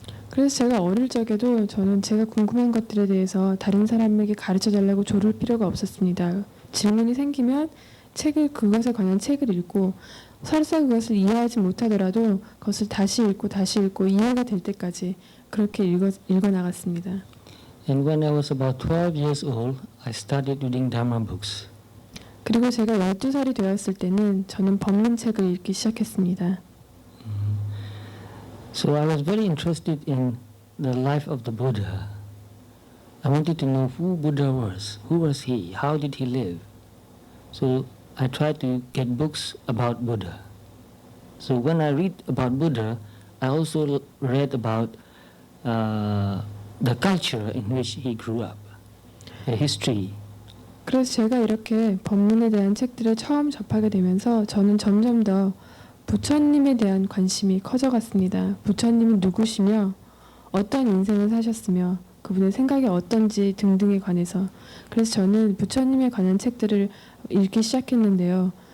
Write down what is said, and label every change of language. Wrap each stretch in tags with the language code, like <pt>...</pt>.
<ko>그래서 제가 어릴 적에도 저는 제가 궁금한 것들에 대해서 다른 사람에게 가르쳐 달라고 조를 필요가 없었습니다. 질문이 생기면 그것에 관한 책을 읽고 설사 그것을 이해하지 못하더라도 그것을 다시 읽고 이해가 될 때까지 그렇게 읽어 나갔습니다.</ko> <en>And when I was about 12 years old, I started reading Dharma books.</en> <ko>그리고 제가 12살이 되었을 때는 저는 법문책을 읽기 시작했습니다.</ko> <en>So I was very interested in the life of the Buddha. I wanted to know who Buddha was. Who was he? How did he live? So I tried to get books about Buddha. So when I read about Buddha, I also read about the culture in which he grew up, the history.</en> <ko>그래서 제가 이렇게 법문에 대한 책들을 처음 접하게 되면서 저는 점점 더 부처님에 대한 관심이 커져갔습니다. 부처님이 누구시며 어떤 인생을 사셨으며 그분의 생각이 어떤지 등등에 관해서. 그래서 저는 부처님에 관한 책들을 읽기 시작했는데요.</ko>